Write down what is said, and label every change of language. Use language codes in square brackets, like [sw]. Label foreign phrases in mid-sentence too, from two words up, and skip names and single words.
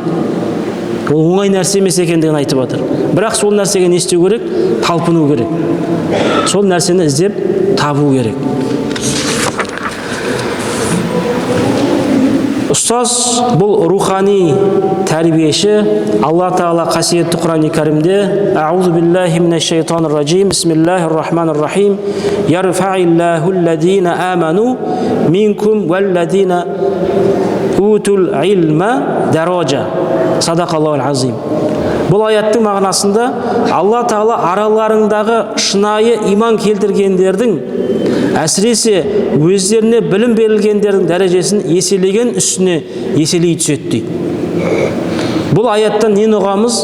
[kk] Ол оңай нәрсе емес екендігін айтып жатыр. Бірақ сол нәрсеге не істеу керек? Талпыну керек. Сол нәрсені іздеп табу керек. Ұстаз бұл рухани тәрбиеші. Алла Тағала қасиетті Құран-ы Кәрімде [ar] أعوذ بالله من الشيطان الرجيم. بسم الله الرحمن الرحيم. يرفع الله الذين آمنوا منكم والذين أوتوا العلم درجات. صدق الله العظيم. [kk] Бұл аяттың мағынасында Алла Тағала араларындағы шынайы иман келтіргендердің, әсіресе өздеріне білім берілгендердің дәрежесін еселеген үстіне еселей түседі дейді. Бұл аяттан не ұғамыз?